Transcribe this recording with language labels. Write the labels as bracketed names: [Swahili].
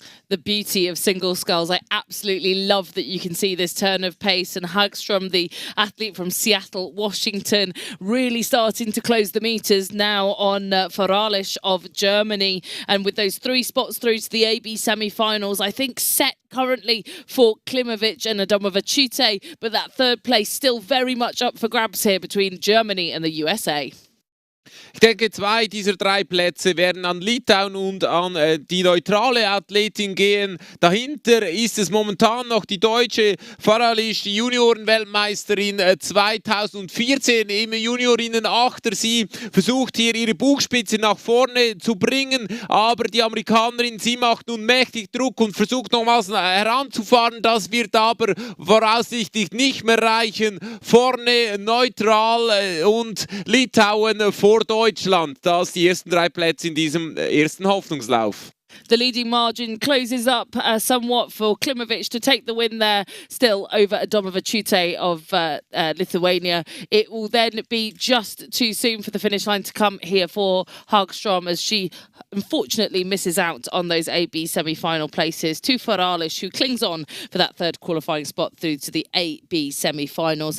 [English] The beauty of single sculls. I absolutely love that you can see this turn of pace, and Hagstrom, the athlete from Seattle, Washington, really starting to close the meters now on Faralisch of Germany. And with those 3 spots through to the AB semi-finals, I think set currently for Klimovic and Adomavičiūtė, but that 3rd place still very much up for grabs here between Germany and the USA. [German] Ich denke, 2 dieser 3 Plätze werden an Litauen und an die neutrale Athletin gehen. Dahinter ist es momentan noch die deutsche Faralisch, die Juniorenweltmeisterin 2014 im Juniorinnen-Achter. Sie versucht hier ihre Bugspitze nach vorne zu bringen, aber die Amerikanerin, sie macht nun mächtig Druck und versucht nochmals heranzufahren. Das wird aber voraussichtlich nicht mehr reichen. Vorne neutral und Litauen vor Deutschland. Das die ersten 3 Plätze in diesem ersten Hoffnungslauf. [English] The leading margin closes up somewhat for Klimovic to take the win there, still over Adomova-Chute of Lithuania. It will then be just too soon for the finish line to come here for Hagström, as she unfortunately misses out on those AB semi-final places to Faralish, who clings on for that third qualifying spot through to the AB semi-finals.